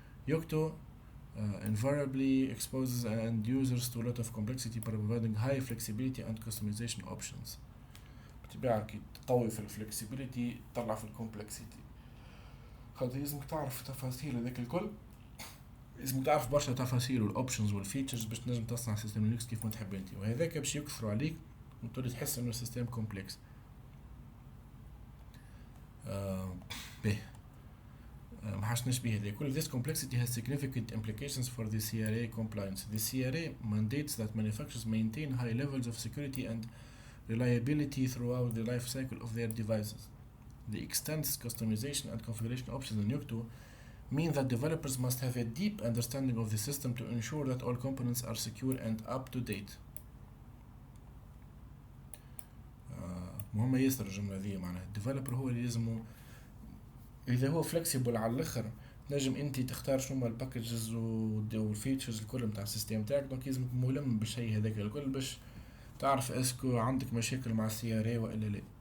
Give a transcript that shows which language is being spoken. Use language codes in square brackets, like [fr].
[en] Yocto invariably exposes end users to a lot of complexity by providing high flexibility and customization options. [ar] تبعك تقوي في الفلكسبيليتي تطلع في الكومبلكسيتي. خاطر لازمك تعرف تفاصيل هذاك الكل، لازم تعرف برشا تفاصيل والاوبشنز والفيتشرز باش تنجم تصنع سيستم لينكس كيف ما تحب انت، وهذاك باش يكثروا عليك وتولي تحس انه السيستم كومبلكس. به ما حاش نشبه هذا كل. [en] This complexity has significant implications for the CRA compliance. The CRA mandates that manufacturers maintain high levels of security and reliability throughout the life cycle of their devices. The extensive customization and configuration options in Yocto mean that developers must have a deep understanding of the system to ensure that all components are secure and up to date. [ar] مهمة ياسر الجملة ذي، معناها الديفلوبر هو اللي لازم إذا هو فلكسيبل على الآخر نجم أنت تختار شنو الباكجز والفيتشرز الكل متاع السيستم تاعك، دونك لازم ملم بالشيء هذاك الكل باش تعرف اسكو عندك مشاكل مع السي ار اي والا لا.